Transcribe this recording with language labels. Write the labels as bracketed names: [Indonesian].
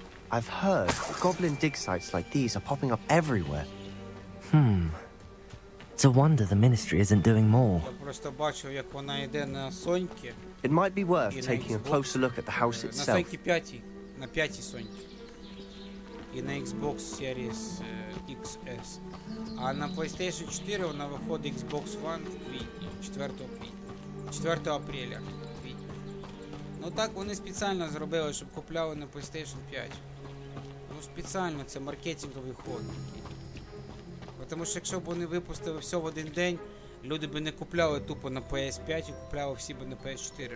[English] I've heard goblin dig sites like these are popping up everywhere. It's a wonder the Ministry isn't doing more. [Ukrainian] Я просто бачив, як вона йде на Соньки. [English] It might be worth taking a closer look at the house [Ukrainian] На [English] itself. [Ukrainian] Соньки 5, на 5 Соньки. І на Xbox Series XS. А на PlayStation 4 вона виходить Xbox One в квітні, 4 квітня. 4 [Russian] апреля. [Ukrainian] Квітня. Ну так вони спеціально зробили, щоб купляли на PlayStation 5. Ну спеціально, це маркетинговий ход. Тому що якщо б вони випустили все в один день, люди б не купляли тупо на PS5 і купляли всі б на PS4.